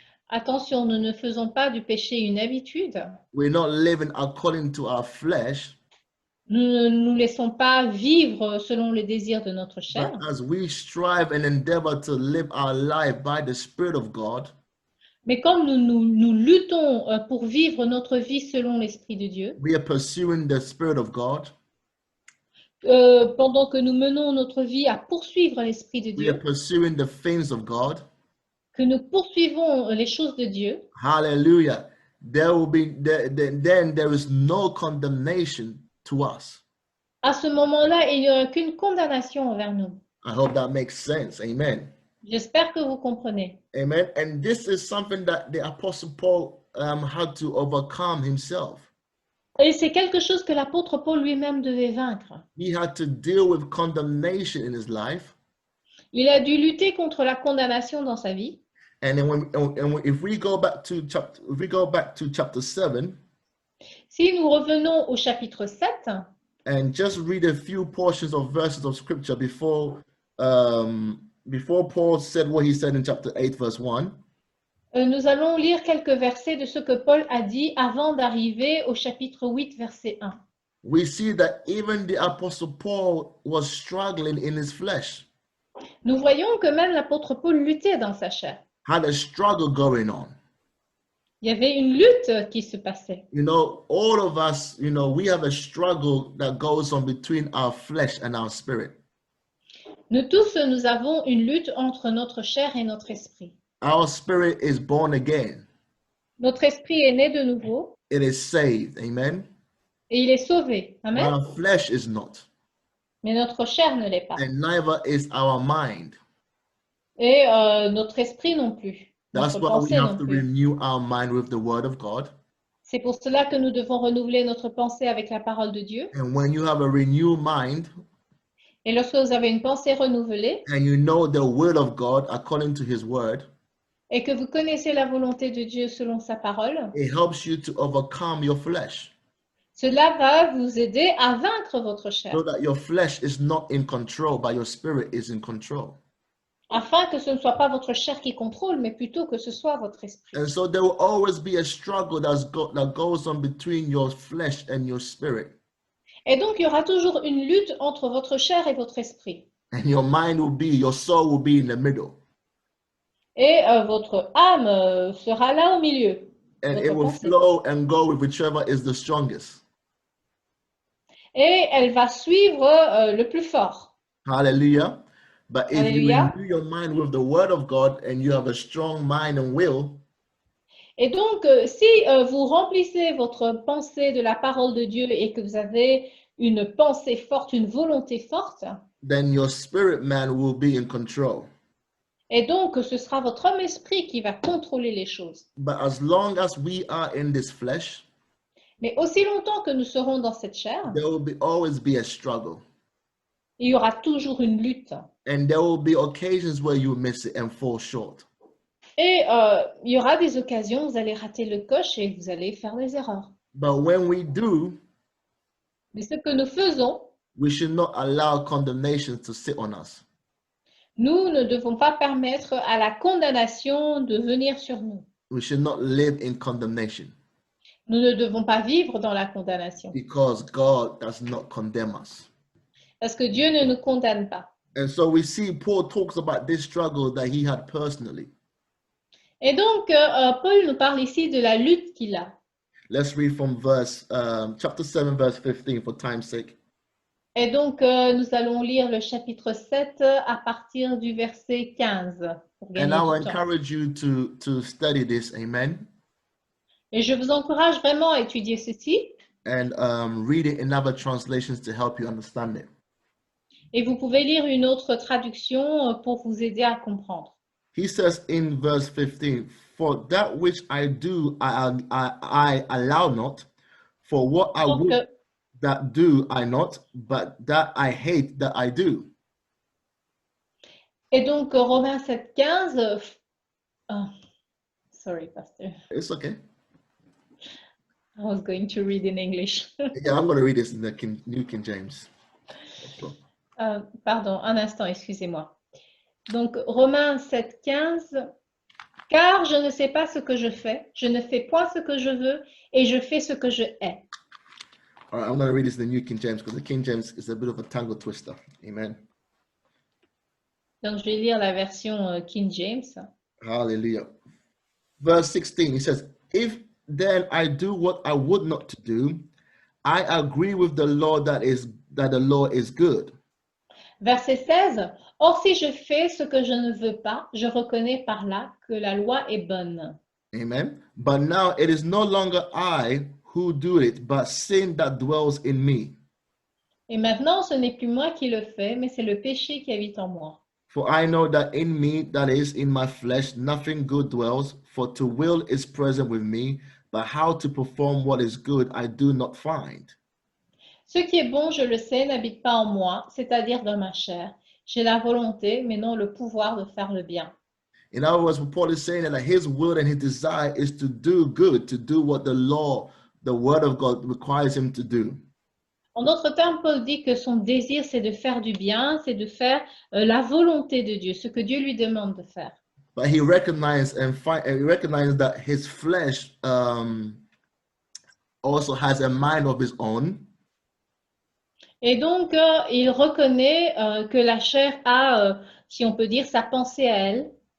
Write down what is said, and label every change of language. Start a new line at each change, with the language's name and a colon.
French: Attention, nous ne faisons pas du péché une habitude.
English: We're not living according to our flesh.
French: Nous ne nous laissons pas vivre selon les désirs de notre chair.
English: But as we strive and endeavor to live our life by the Spirit of God,
French: Mais comme nous luttons pour vivre notre vie selon l'Esprit de Dieu,
English: we are pursuing the Spirit of God.
French: pendant que nous menons notre vie à poursuivre l'Esprit de
English: We are
French: Dieu,
English: pursuing the things of God.
French: que nous poursuivons les choses de Dieu,
English: Hallelujah. Then there is no condemnation to us.
French: à ce moment-là, il n'y aura qu'une condamnation envers nous.
English: I hope that makes sense. Amen.
French: J'espère que vous comprenez. Amen.
English: And this is something that the Apostle Paul had to overcome himself.
French: Et c'est quelque chose que l'apôtre Paul lui-même devait vaincre.
English: He had to deal with condemnation in his life.
French: Il a dû lutter contre la condamnation dans sa vie.
English: And then if we go back to chapter 7,
French: Si nous revenons au chapitre 7,
English: and just read a few portions of verses of scripture before Paul said what he said in chapter 8, verse 1.
French: Nous allons lire quelques versets de ce que Paul a dit avant d'arriver au chapitre 8, verset 1.
English: We see that even the Apostle Paul was struggling in his flesh,
French: Nous voyons que même l'apôtre Paul luttait dans sa chair.
English: had a struggle going on.
French: Il y avait une lutte qui se passait.
English: You know, all of us, we have a struggle that goes on between our flesh and our spirit.
French: Nous tous, nous avons une lutte entre notre chair et notre esprit.
English: Our spirit is born again.
French: Notre esprit est né de nouveau
English: It is saved. Amen.
French: et il est sauvé. Amen.
English: Our flesh is not.
French: Mais notre chair ne l'est pas.
English: And neither is our mind.
French: Et notre esprit non plus.
English: That's
French: Notre
English: why we
French: pensée
English: have
French: non
English: to
French: plus.
English: renew our mind with the word of God.
French: C'est pour cela que nous devons renouveler notre pensée avec la parole de Dieu.
English: And when you have a renewed mind
French: Et lorsque vous avez une pensée renouvelée
English: and you know the will of God according to his word,
French: et que vous connaissez la volonté de Dieu selon sa parole,
English: it helps you to overcome your flesh
French: cela va vous aider à vaincre votre chair,
English: so that your flesh is not in control, but your spirit is in control.
French: afin que ce ne soit pas votre chair qui contrôle, mais plutôt que ce soit votre esprit.
English: And so there will always be a struggle that goes on between your flesh and your spirit.
French: Et donc, il y aura toujours une lutte entre votre chair et votre esprit.
English: And your soul will be in the middle.
French: Et votre âme sera là au milieu.
English: And
French: Votre
English: it will
French: pensée.
English: flow and go with whichever is the strongest.
French: Et elle va suivre le plus fort.
English: Hallelujah. But if
French: Hallelujah.
English: you renew your mind with the word of God and you have a strong mind and will,
French: Et donc, si vous remplissez votre pensée de la parole de Dieu et que vous avez une pensée forte, une volonté forte,
English: then your spirit man will be in control.
French: et donc ce sera votre homme esprit qui va contrôler les choses.
English: But as long as we are in this flesh,
French: Mais aussi longtemps que nous serons dans cette chair,
English: there will always be a struggle.
French: il y aura toujours une lutte.
English: And there will be occasions where you miss it and fall short.
French: Et il y aura des occasions où vous allez rater le coche et vous allez faire des erreurs.
English: But when we do,
French: Mais ce que nous faisons,
English: we should not allow condemnation to sit on us.
French: nous ne devons pas permettre à la condamnation de venir sur nous.
English: We should not live in condemnation
French: Nous ne devons pas vivre dans la condamnation
English: because God does not condemn us.
French: parce que Dieu ne nous condamne pas.
English: And so we see Paul talks about this struggle that he had personally.
French: Et donc, Paul nous parle ici de la lutte qu'il a.
English: Let's read from chapter 7, verse 15 for time's sake.
French: Et donc, nous allons lire le chapitre 7 à partir du verset 15. Pour
English: And
French: gagner
English: I will
French: du temps.
English: encourage you to study this, amen,
French: Et je vous encourage vraiment à étudier ceci
English: and read it in other translations to help you understand it.
French: Et vous pouvez lire une autre traduction pour vous aider à comprendre.
English: He says in verse 15, for that which I do, I allow not, for what I
French: Donc,
English: would that do I not, but that I hate that I do.
French: et donc Romains 7,15.
English: Sorry, Pastor. It's okay. I was going to read in English. Yeah, I'm going to read this in the New King James.
French: Pardon, un instant, excusez-moi. Donc, Romains 7,15. Car je ne sais pas ce que je fais, je ne fais point ce que je veux, et je fais ce que je hais.
English: All right, I'm going to read this in the New King James because the King James is a bit of a tangle twister. Amen.
French: Donc, je vais lire la version King James. Hallelujah.
English: Verse 16, he says, if then I do what I would not to do, I agree with the law that the law is good.
French: Verset 16. Or, si je fais ce que je ne veux pas, je reconnais par là que la loi est bonne. Amen.
English: But now it is no longer I who do it, but sin that dwells in me.
French: Et maintenant, ce n'est plus moi qui le fais, mais c'est le péché qui habite en moi.
English: For I know that in me, that is, in my flesh, nothing good dwells, for to will is present with me, but how to perform what is good I do not find.
French: Ce qui est bon, je le sais, n'habite pas en moi, c'est-à-dire dans ma chair. J'ai la volonté, mais non le pouvoir de faire le bien.
English: In other words, what Paul is saying that his will and his desire is to do good, to do what the law, the word of God requires him to do.
French: En d'autres termes, Paul dit que son désir, c'est de faire du bien, c'est de faire la volonté de Dieu, ce que Dieu lui demande de faire.
English: But he recognized that his flesh also has a mind of his own.
French: Et donc, il reconnaît que la chair a, si on peut dire, sa pensée à elle.